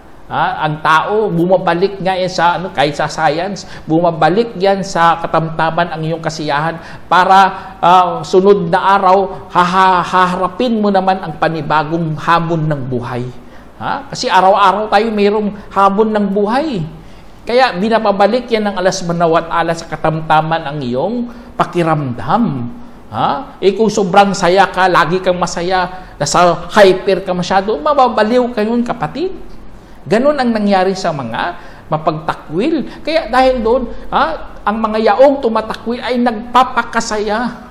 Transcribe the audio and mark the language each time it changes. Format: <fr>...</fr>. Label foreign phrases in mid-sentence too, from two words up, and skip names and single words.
<tl>Ang tao, bumabalik nga yan sa, kahit sa science, bumabalik yan sa katamtaman ang iyong kasiyahan para sunod na araw, haharapin mo naman ang panibagong hamon ng buhay. Kasi araw-araw tayo mayroong hamon ng buhay. Kaya binapabalik yan ng Allah</tl> <ar>سبحانه وتعالى</ar> <tl>sa katamtaman ang iyong pakiramdam. Kung sobrang saya ka, lagi kang masaya, nasa hyper ka masyado, mababaliw ka yun kapatid. Ganon ang nangyari sa mga mapagtakwil. Kaya dahil doon, ang mga yaong tumatakwil ay nagpapakasaya.</tl>